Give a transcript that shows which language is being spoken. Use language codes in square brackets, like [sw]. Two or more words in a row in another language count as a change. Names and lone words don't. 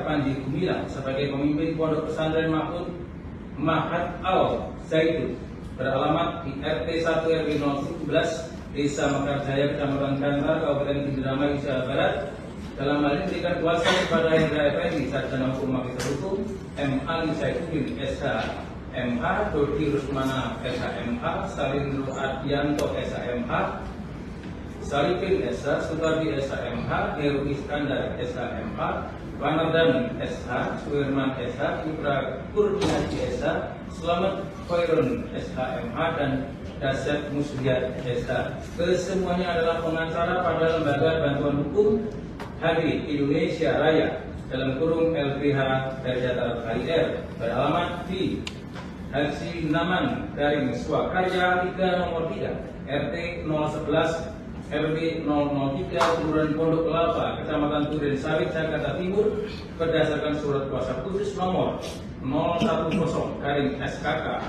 [id] Panji Gumilang sebagai pemimpin Pondok Pesantren Mahat Al Zaitun beralamat di RT 1 RW 011 Desa Mekarjaya, Kecamatan Kantar, Kabupaten Indramayu, Jawa Barat, dalam hal ini memberikan kuasa kepada Hendra Effendi, sarjana hukum magister hukum, M. Ali Saifuddin, SH, MH, Dodi Rusmana, SH, MH, Salindro Adianto, SH, MH, Salipin, SH, Sutardi, SH, MH, Heru Iskandar, SH, MH, Wanardani, SH, Suirman, SH, Ibra Kurniaji, SH, Selamat Khairun, SH, MH, dan Dasyat Muslihat, SH. Kesemuanya adalah pengacara pada Lembaga Bantuan Hukum HADI Indonesia Raya dalam kurung LBH Darjata KIR beralamat di Haji Naman Garing Swakarya 3 nomor 3 RT 011 RW 003 Kelurahan Pondok Kelapa, Kecamatan Duren Sawit, Jakarta Timur berdasarkan surat kuasa khusus nomor 010 garing SKK